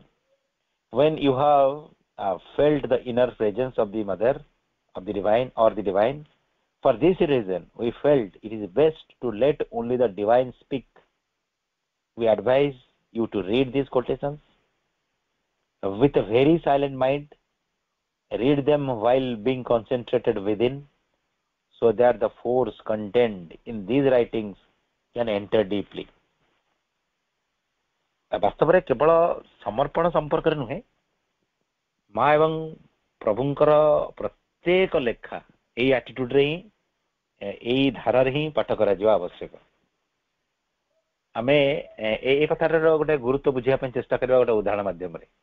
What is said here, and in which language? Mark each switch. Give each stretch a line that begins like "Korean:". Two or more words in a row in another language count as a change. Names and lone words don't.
English: When you have felt the inner presence of the Mother, of the divine or the divine, for this reason we felt it is best to let only the divine speak we advise you to read these quotations with a very silent mind. Read them while being concentrated within, so that the force contained in these writings can enter deeply.
Odia: ବାସ୍ତବରେ କେବଳ ସମର୍ପଣ ସମ୍ପର୍କରେ ନୁହେଁ, ମା ଏବଂ ପ୍ରଭୁଙ୍କର ପ୍ରତ୍ୟେକ ଲେଖା ଏଇ ଆଟିଟ୍ୟୁଡରେ ହିଁ, ଏଇ ଧାରାରେ ହିଁ ପାଠ କରାଯିବା ଆବଶ୍ୟକ। ଆମେ ଏ କଥାର ଗୋଟେ ଗୁରୁତ୍ୱ ବୁଝିବା ପାଇଁ ଚେଷ୍ଟା କରିବା ଗୋଟେ ଉଦାହରଣ ମାଧ୍ୟମରେ।